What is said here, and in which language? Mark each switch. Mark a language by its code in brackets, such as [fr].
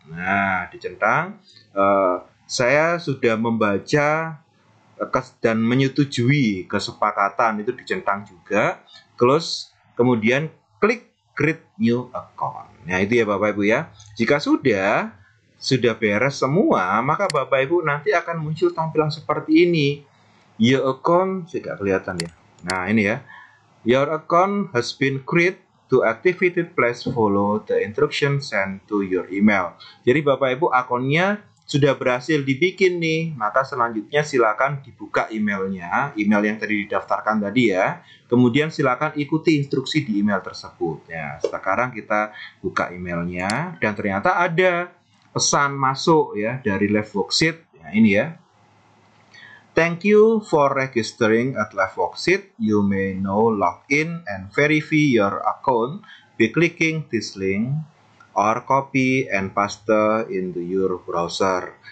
[id] Nah, dicentang saya sudah membaca dan menyetujui kesepakatan, itu dicentang juga. Close, kemudian klik create new account. Nah, itu ya Bapak Ibu ya. Jika sudah beres semua, maka Bapak Ibu nanti akan muncul tampilan seperti ini. [en] Your account, [id] tidak kelihatan ya. Nah, ini ya. [en] Your account has been created. To activate it, please follow the instructions sent to your email. [id] Jadi Bapak Ibu akunnya sudah berhasil dibikin nih, maka selanjutnya silakan dibuka emailnya, email yang tadi didaftarkan tadi ya. Kemudian silakan ikuti instruksi di email tersebut. Ya, sekarang kita buka emailnya dan ternyata ada pesan masuk ya dari live worksheet. Ya, ini ya. [en] Thank you for registering at live worksheet. You may now log in and verify your account by clicking this link or copy and paste into your browser.